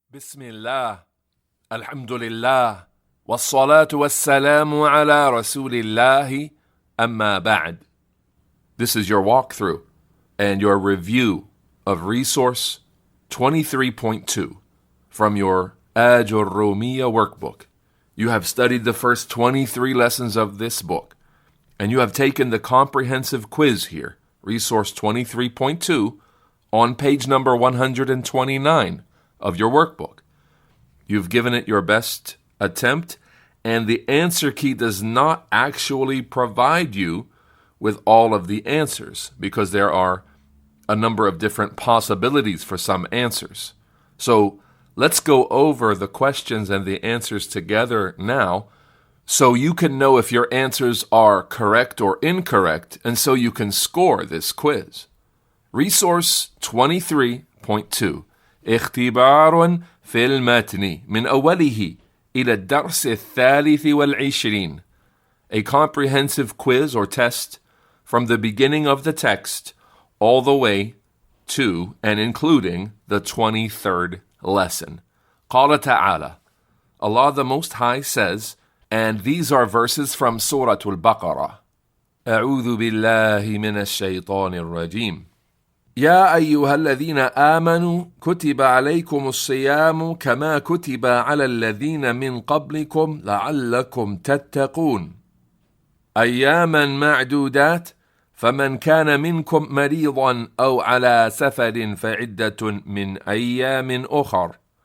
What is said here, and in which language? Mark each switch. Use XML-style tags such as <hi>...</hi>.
<ar>بسم الله الحمد لله والصلاة والسلام على رسول الله أما بعد.</ar> <en>This is your walkthrough and your review of resource 23.2 from your Ajurrumiya workbook. You have studied the first 23 lessons of this book, and you have taken the comprehensive quiz here, resource 23.2, on page number 129 of your workbook. You've given it your best attempt, and the answer key does not actually provide you with all of the answers because there are a number of different possibilities for some answers. So let's go over the questions and the answers together now so you can know if your answers are correct or incorrect, and so you can score this quiz.</en> <ar>Resource 23.2 اختبار في المتن من أوله إلى الدرس الثالث والعشرين.</ar> <en>A comprehensive quiz or test from the beginning of the text all the way to and including the 23rd lesson.</en> <ar>قال تعالى,</ar> <en>Allah the Most High says, and these are verses from Surah Al-Baqarah.</en> <ar>أعوذ بالله من الشيطان الرجيم. يا أيها الذين آمنوا كتب عليكم الصيام كما كتب على الذين من قبلكم لعلكم تتقون. أياما معدودات فمن كان منكم مريضا أو على سفر فعدة من أيام أخر</ar>